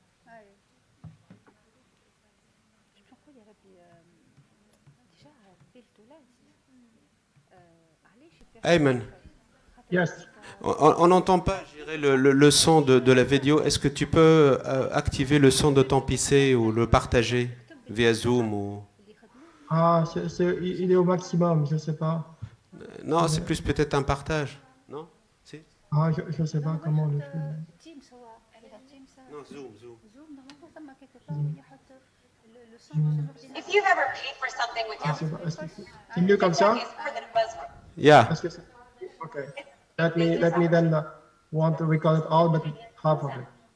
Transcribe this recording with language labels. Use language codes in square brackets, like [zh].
[ar] اي باش نقول يا ربي ديجا في تونس علاش [fr] Aymen, [en] Yes. [fr] on n'entend pas gérer le son de la vidéo. Est-ce que tu peux activer le son de ton PC ou le partager via Zoom ou... Ah, il est au maximum, je ne sais pas. Non, c'est plus peut-être un partage. Non? Si? Ah, je ne sais pas comment le faire. [ar] تيمز هو تيمز [fr] Non, Zoom, Zoom. [ar] زوم نورمالمون ثم كيك باغ يحط لو سون [en] If you've ever paid for something with your [fr] C'est mieux comme ça? [en] it's more than a buzzword. Yeah. [fr] Est-ce que c'est... Okay. [en] Let me then want to record it all, but half of it.